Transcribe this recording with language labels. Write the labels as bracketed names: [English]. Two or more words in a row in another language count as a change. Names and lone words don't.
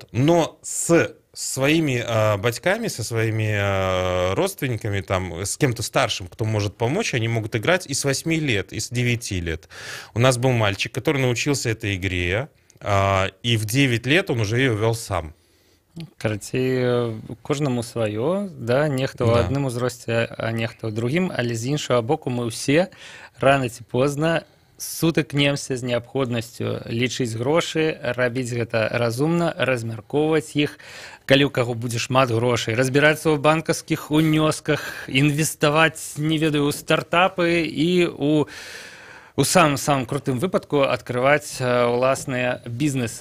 [Russian] Но с своими батьками, со своими родственниками, там, с кем-то старшим, кто может помочь, они могут играть и с 8 лет, и с 9 лет. У нас был мальчик, который научился этой игре, и в 9 лет он уже ее вел сам. [Belarusian] Карацей, кожнаму сваё, да, нехта ў адным узросце, а нехта ў другім, але з іншага боку мы ўсе рана ці позна сутыкнемся з неабходнасцю лічыць грошы, рабіць гэта разумна, размяркоўваць іх, калі ў каго будзе шмат грошай, разбірацца ў банкаўскіх унёсках, інвеставаць, не ведаю, у стартапы і у самым крутым выпадку адкрываць уласныя бізнесы.